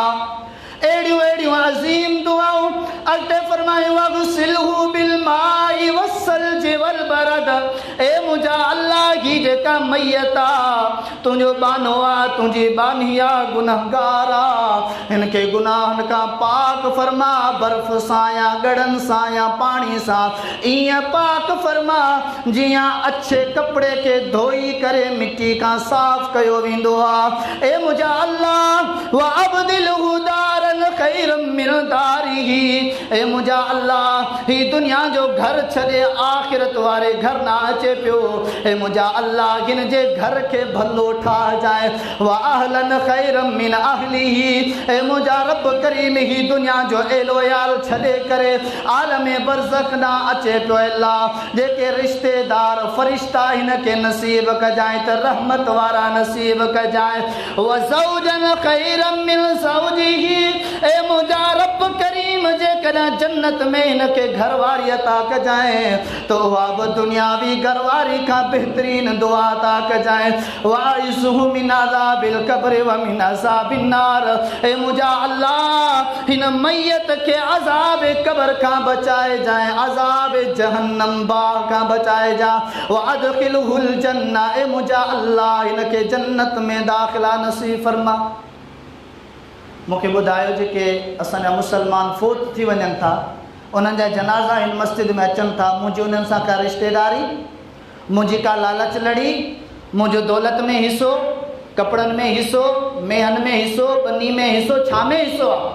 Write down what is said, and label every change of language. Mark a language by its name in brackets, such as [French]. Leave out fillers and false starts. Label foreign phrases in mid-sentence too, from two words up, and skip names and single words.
[Sindhi] एड़ियूं एड़ियूं अज़ीम दुआऊं अॻिते फरमायूं, [Arabic] واغسله بالماء والثلج والبرد, [Sindhi] ए मुंहिंजा अल्लाह ही जेका मैयत आहे तुंहिंजो बानो आहे, तुंहिंजी बानी आहे, गुनहगार आहे, हिनखे गुनाहनि खां पाक फरमा। बर्फ़ सां या गड़नि सां या पाणी सां ईअं पाक फरमा जीअं अच्छे कपिड़े खे धोई करे मिटी खां साफ़ कयो वेंदो आहे। ए मुंहिंजा अल्लाह [Arabic] وأبدله دارا خيرا من داره, [Sindhi] ए मुंहिंजा अल्लाह ही दुनिया जो घर छॾे आख़िरत वारे घर न अचे पियो। ए मुंहिंजा अल्लाह हिन जे घर खे भलो ठाहिजाए। [Arabic] وأهلا خيرا من أهله, [Sindhi] ए मुंहिंजा रब करीम ही दुनिया जो एलो याल छॾे करे आलम बरज़ख न अचे पियो। अल्लाह जेके रिश्तेदार फरिश्ता हिन खे नसीब कजाए त रहमत वारा नसीब कजाए। [Arabic] وزوجا خيرا من زوجه, [Sindhi] ए मुंहिंजा रब करीम जेकॾहिं जन्नत में हिनखे घरवारी अता कजाए तो उहा बि दुनियावी घरवारी खां बहितरीन दुआ अता कजाए। [Arabic] وأعذه من عذاب القبر ومن عذاب النار, [Sindhi] ए मुंहिंजा अल्लाह हिन मैयत खे अज़ाब क़ब्र खां बचाए जाए, अज़ाब जहन्नम बाह खां बचाए जा। [Arabic] وأدخله الجنة, [Sindhi] ए मुंहिंजा अल्लाह हिनखे जन्नत में दाख़िला नसीब फरमा। मूंखे ॿुधायो जेके असांजा मुसलमान फ़ौत थी वञनि था उन्हनि जा जनाज़ा हिन मस्जिद में अचनि था, मुंहिंजी उन्हनि सां का रिश्तेदारी, मुंहिंजी का लालच लड़ी, मुंहिंजो दौलत में हिसो, कपिड़नि में हिसो, मेहन में हिसो, बनी में हिसो, छा में हिसो आहे?